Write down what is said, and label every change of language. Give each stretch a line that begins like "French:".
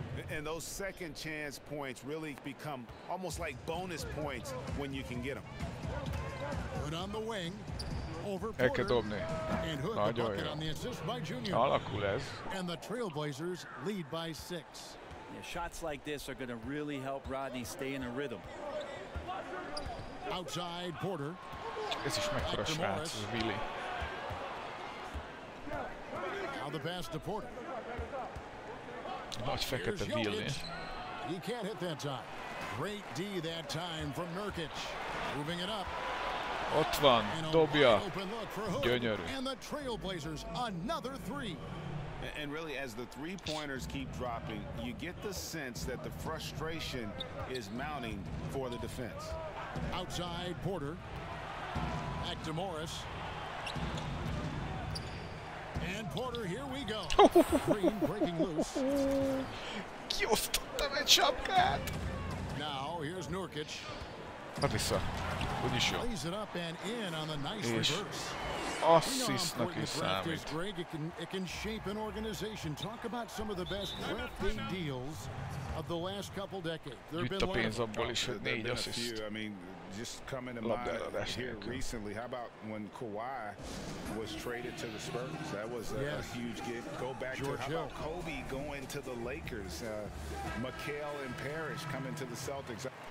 English: And those second chance points really become almost like bonus points when you can get them. Hood on the wing. Over Porter. And Hood the bucket on the assist by Junior. And the Trailblazers lead by 6. Yeah, shots like this are going to really help Rodney stay in a rhythm. Outside Porter.
Hungarian: Ez is mekkora srác, ez Willi.
English: Now the pass to Porter.
Hungarian: Nagy fekete Willi.
English: He can't hit that time. Great D that time from Nurkic. Moving it up.
Hungarian: Ott van, dobja. Gyönyörű.
English: And the Trailblazers another 3. And really, as the three-pointers keep dropping, you get the sense that the frustration is mounting for the defense. Outside Porter. Back to Morris. And Porter, here we go. Green breaking loose.
Hungarian: Kiosztottam egy sapkát!
English: Now here's Nurkic.
Hungarian: Hát vissza. Úgyis jó.
English: Lays it up and in on the nice
Hungarian: És
English: reverse.
Hungarian: asszisztnak is számít.
English: Greg, it can shape an organization. Talk about some of the best draft day deals of the last couple decades.
Hungarian: Jött a pénz abból is, hogy 4 assziszt.
English: Just coming to mind here recently, how about when Kawhi was traded to the Spurs? That was a huge get. Go back to how about Kobe going to the Lakers, McHale and Parrish coming to the Celtics.